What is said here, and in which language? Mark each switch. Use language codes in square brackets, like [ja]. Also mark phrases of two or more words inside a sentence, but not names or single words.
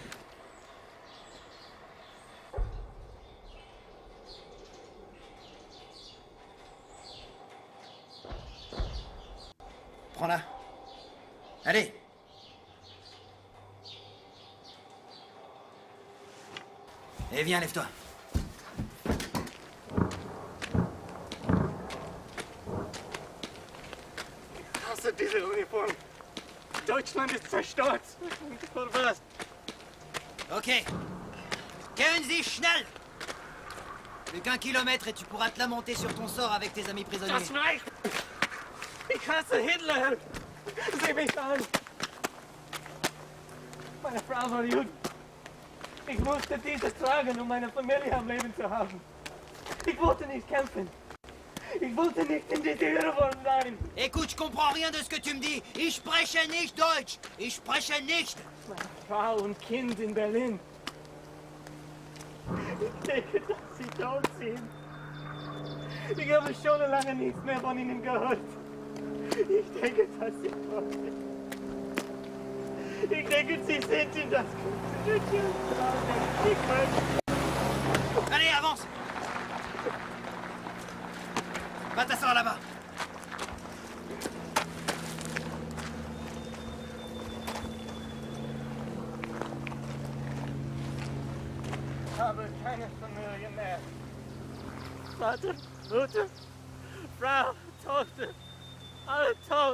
[fr] Prends-la. Allez. Et viens, lève-toi. [de] Ich hasse diese Uniform. Deutschland ist zerstört. Für was? Ok. Gehen Sie schnell! [fr] Plus qu'1 kilomètre et tu pourras te lamenter sur ton sort avec tes amis prisonniers. [de] Das reicht. Ich hasse Hitler. Sieh mich an. Meine Frau war Juden. Ich musste diese tragen, um meine Familie am Leben zu haben. Ich wollte nicht kämpfen. Ich wollte nicht in diese Uniform sein. [fr] Écoute, je comprends rien de ce que tu me dis. [de] Ich spreche nicht Deutsch. Ich spreche nicht. Meine Frau und Kind in Berlin. Ich denke, dass sie tot sind. Ich habe schon lange nichts mehr von ihnen gehört. Ich denke, dass sie tot sind. Ich denke, sie sind in das [fr] Allez, avance! Va t'asseoir là-bas. [de] Ich habe keine Familie mehr. Vater, Mutter, Frau, Tochter, alle tot.